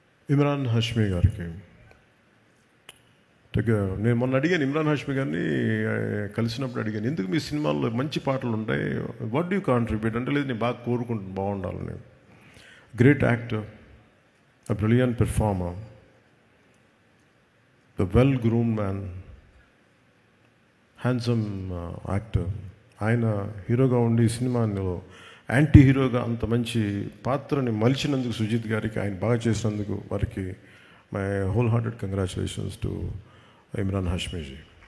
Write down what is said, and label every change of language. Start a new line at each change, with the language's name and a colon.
Telugu: ఇమ్రాన్ హాష్మీ గారికి నేను మొన్న అడిగాను, ఇమ్రాన్ హాష్మీ గారిని కలిసినప్పుడు అడిగాను, ఎందుకు మీ సినిమాల్లో మంచి పాటలు ఉంటాయి,
English: what do you contribute
Telugu: అంటే, లేదు నేను బాగా కోరుకుంటాను బాగుండాలని.
English: Great actor, a brilliant performer, the well-groomed man, handsome actor.
Telugu: ఆయన హీరోగా ఉండి ఈ సినిమాలో యాంటీ హీరోగా అంత మంచి పాత్రని మలిచినందుకు సుజిత్ గారికి, ఆయన బాగా చేసినందుకు వారికి
English: My whole hearted congratulations to Imran హాష్మీజీ.